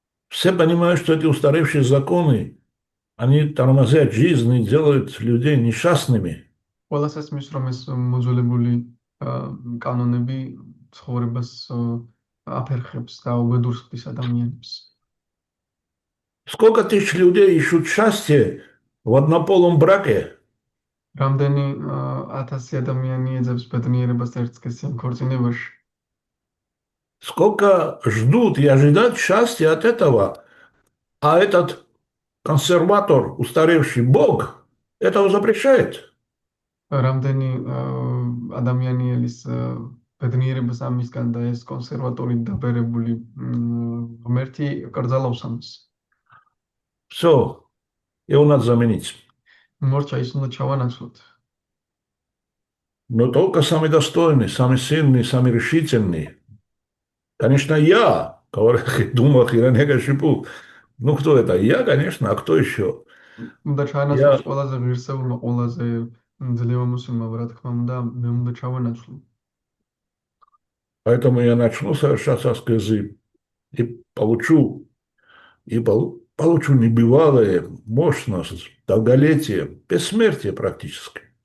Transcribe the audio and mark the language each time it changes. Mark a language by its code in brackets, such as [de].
[ru] Все понимают, что эти устаревшие законы, они тормозят жизнь и делают людей несчастными. [ka] ყველას ესმის, რომ ეს მოძველებული კანონები ცხოვრებას აფერხებს და უბედურს ხდის ადამიანებს. [ru] Сколько тысяч людей ищут счастье в однополом браке, [ka] რამდენი 1000 ადამიანი ეძებს ბედნიერებას ერთსქესიან ქორწინებაში. [ru] сколько ждут и ожидают счастья от этого, а этот консерватор, устаревший Бог, этого запрещает. [ka] რამდენი ადამიანი ელის ბედნიერებას ამისგან და ეს კონსერვატორი დაბერებული ღმერთი კრძალავს ამას. [ru] Все, его надо заменить. [ka] მორჩა ის უნდა ჩავანაცვლოთ. [ru] Но только самый достойный, самый сильный, самый решительный. Конечно, я, думал Хиранега Шипу. Ну, кто это? Я, конечно, а кто еще? [ka] უნდა ჩაანაცვლოს ყველაზე ღირსეულმა, ყველაზე ძლევამოსილმა, რა თქმა უნდა, მე უნდა ჩავანაცვლო. [ru] Поэтому я начну совершать аскезы и получу небывалое, мощность, долголетие, бессмертие практически.